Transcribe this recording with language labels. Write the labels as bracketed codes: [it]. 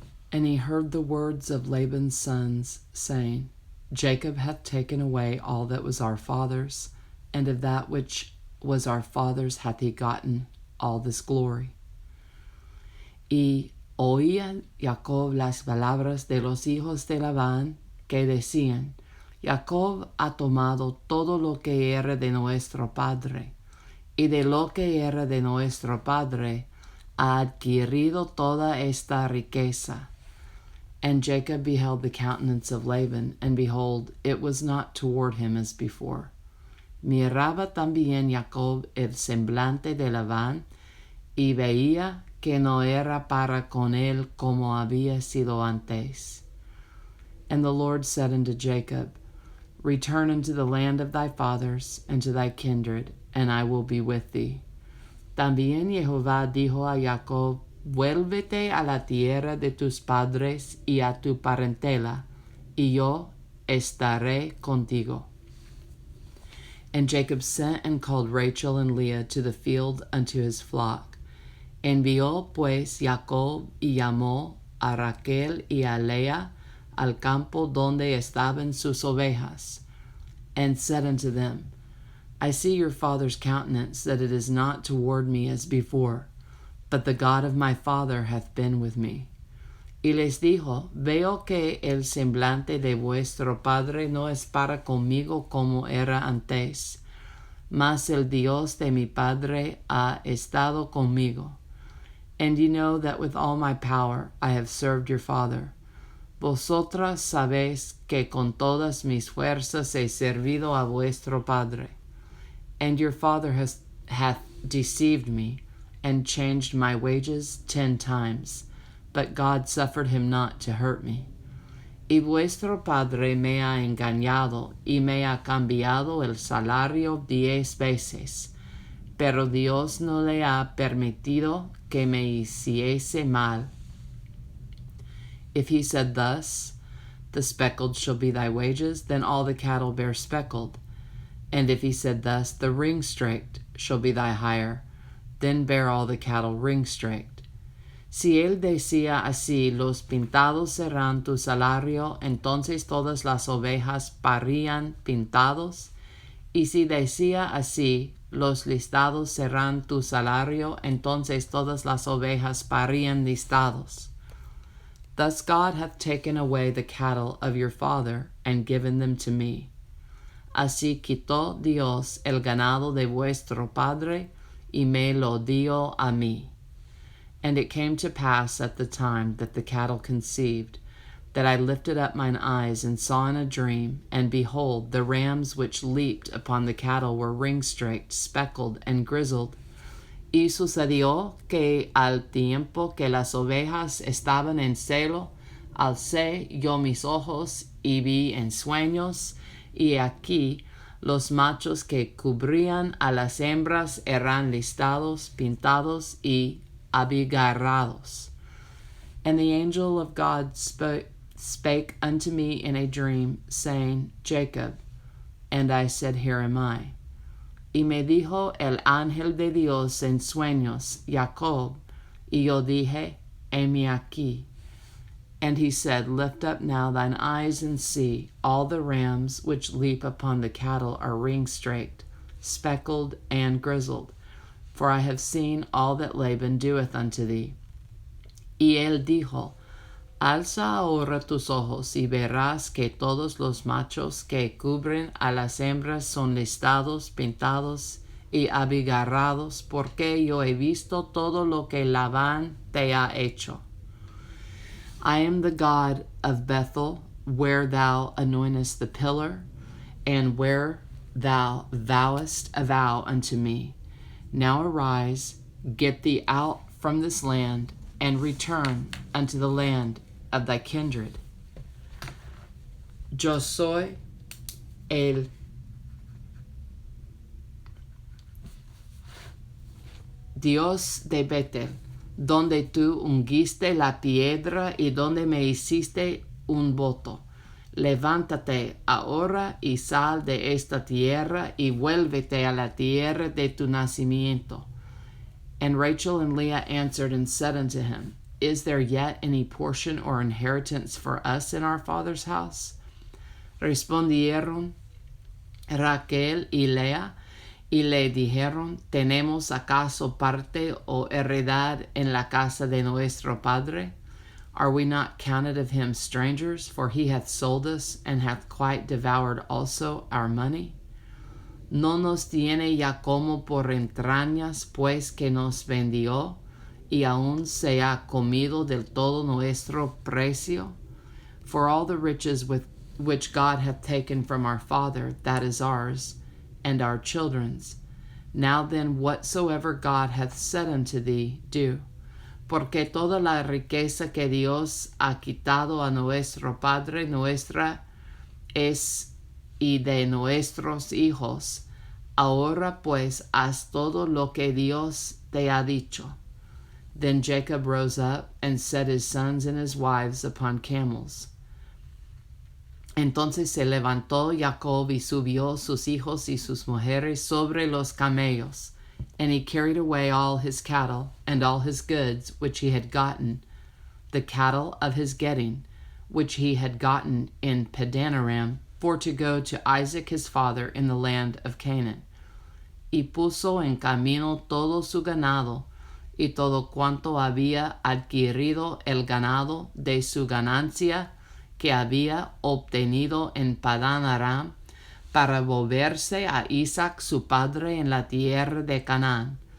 [en] And he heard the words of Laban's sons, saying, Jacob hath taken away all that was our father's, and of that which was our father's hath he gotten all this glory. [es] Y oía Jacob las palabras de los hijos de Labán, que decían, Jacob ha tomado todo lo que era de nuestro padre, y de lo que era de nuestro padre ha adquirido toda esta riqueza. [en] And Jacob beheld the countenance of Laban, and behold, it was not toward him as before. [es] Miraba también Jacob el semblante de Labán, y veía que no era para con él como había sido antes. [en] And the Lord said unto Jacob, Return unto the land of thy fathers, and to thy kindred, and I will be with thee. [es] También Jehová dijo a Jacob, Vuélvete a la tierra de tus padres y a tu parentela, y yo estaré contigo. [en] And Jacob sent and called Rachel and Leah to the field unto his flock. [es] Envió pues Jacob y llamó a Raquel y a Lea al campo donde estaban sus ovejas, [en] and said unto them, I see your father's countenance, that it is not toward me as before, but the God of my father hath been with me. [es] Y les dijo, Veo que el semblante de vuestro padre no es para conmigo como era antes, mas el Dios de mi padre ha estado conmigo. [en] And ye know that with all my power I have served your father. [es] Vosotras sabéis que con todas mis fuerzas he servido a vuestro padre. [en] And your father hath deceived me, and changed my wages 10 times, but God suffered him not to hurt me. [es] Y vuestro padre me ha engañado, y me ha cambiado el salario 10 veces, pero Dios no le ha permitido que me hiciese mal. [en] If he said thus, The speckled shall be thy wages, then all the cattle bear speckled. And if he said thus, The ring-straked shall be thy hire, then bear all the cattle ring-straked. [es] Si él decía así, Los pintados serán tu salario, entonces todas las ovejas parían pintados. Y si decía así, Los listados serán tu salario, entonces todas las ovejas parían listados. [en] Thus God hath taken away the cattle of your father, and given them to me. [es] Así quitó Dios el ganado de vuestro padre, y me lo dio a mí. [en] And it came to pass at the time that the cattle conceived, that I lifted up mine eyes and saw in a dream, and behold, the rams which leaped upon the cattle were ring-straked, speckled, and grizzled. [es] Y sucedió que al tiempo que las ovejas estaban en celo, alcé yo mis ojos y vi en sueños, y aquí los machos que cubrían a las hembras eran listados, pintados y abigarrados. [en] And the angel of God spake unto me in a dream, saying, Jacob. And I said, Here am I. [es] Y me dijo el ángel de Dios en sueños, Jacob. Y yo dije, heme aquí. [en] And he said, Lift up now thine eyes and see, all the rams which leap upon the cattle are ring-straked, speckled, and grizzled. For I have seen all that Laban doeth unto thee. [es] Y él dijo, Alza ahora tus ojos y verás que todos los machos que cubren a las hembras son listados, pintados y abigarrados, porque yo he visto todo lo que Labán te ha hecho. [en] I am the God of Bethel, where thou anointest the pillar, and where thou vowest a vow unto me. Now arise, get thee out from this land, and return unto the land of thy kindred. [es] Yo soy el Dios de Betel, donde tú ungiste la piedra y donde me hiciste un voto. Levántate ahora y sal de esta tierra y vuélvete a la tierra de tu nacimiento. [en] And Rachel and Leah answered and said unto him, Is there yet any portion or inheritance for us in our father's house? [es] Respondieron Raquel y Lea y le dijeron, ¿tenemos acaso parte o heredad en la casa de nuestro padre? [en] Are we not counted of him strangers? For he hath sold us, and hath quite devoured also our money. [es] ¿No nos tiene ya como por entrañas, pues que nos vendió, y aún se ha comido del todo nuestro precio? [en] For all the riches which God hath taken from our father, that is ours, and our children's. Now then, whatsoever God hath said unto thee, do. [es] Porque toda la riqueza que Dios ha quitado a nuestro Padre nuestra es y de nuestros hijos. Ahora pues haz todo lo que Dios te ha dicho. [en] Then Jacob rose up and set his sons and his wives upon camels. [es] Entonces se levantó Jacob y subió sus hijos y sus mujeres sobre los camellos, [en] and he carried away all his cattle and all his goods which he had gotten, the cattle of his getting, which he had gotten in Padanaram, for to go to Isaac his father in the land of Canaan. [es] Y puso en camino todo su ganado, y todo cuanto había adquirido el ganado de su ganancia que había obtenido en Padán Aram, para volverse a Isaac su padre en la tierra de Canaán.